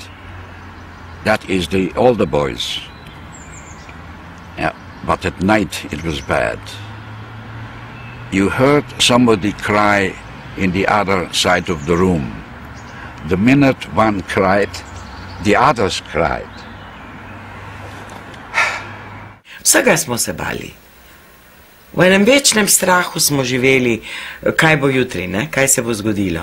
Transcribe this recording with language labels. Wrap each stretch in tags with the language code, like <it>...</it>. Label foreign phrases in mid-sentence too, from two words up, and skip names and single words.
<en>That is the older boys. Yeah, but at night it was bad. You heard somebody cry in the other side of the room. The minute one cried, the others cried.</en> <sl>Vsega smo se bali. V enem večnem strahu smo živeli, kaj bo jutri, ne? Kaj se bo zgodilo.</sl>